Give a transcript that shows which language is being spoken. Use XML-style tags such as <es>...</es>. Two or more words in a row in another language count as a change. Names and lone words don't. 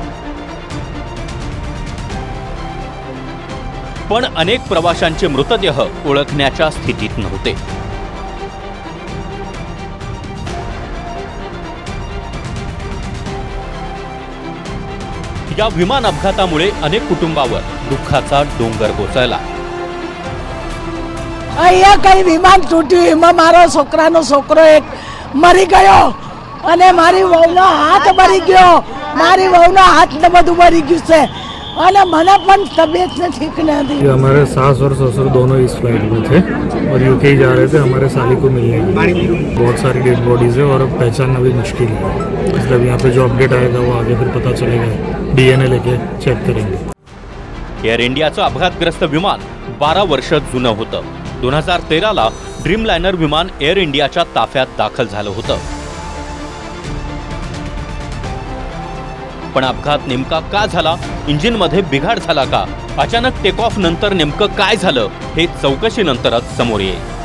<mr>पण अनेक प्रवाशांचे मृतदेह ओळखण्याच्या स्थितीत नव्हते. या विमान अपघातामुळे अनेक कुटुंबावर दुःखाचा डोंगर कोसळला.</mr> <gu>અહીંયા કઈ વિમાન તૂટ્યું એમાં મારો છોકરાનો છોકરો એક મરી ગયો અને મારી વહુનો હાથ મરી ગયો. મારી વહુનો હાથ ને બધું મરી ગયું છે અને મને પણ તબિયત</gu> <hi>ठीक नहीं. हमारे सास और ससुर दोनों इस फ्लाइट में थे और यूके ही जा रहे थे हमारे साली को मिलने. बहुत सारी</hi> <en>dead bodies</en> <hi>है और अब पहचानना भी मुश्किल है. मतलब यहाँ पे जो अपडेट आएगा वो आगे फिर पता चलेगा. DNA लेके चेक करेंगे.</hi> <mr>एअर इंडियाचं अपघातग्रस्त विमान 12 वर्ष जुनं होतं. 2013ला ड्रीमलाइनर विमान एअर इंडियाच्या ताफ्यात दाखल झालं होतं. पण अपघात नेमका का झाला? इंजिनमध्ये बिघाड झाला का? अचानक</mr> <en>take off</en> <mr>नंतर नेमकं काय झालं हे चौकशीनंतरच समोर येईल.</mr>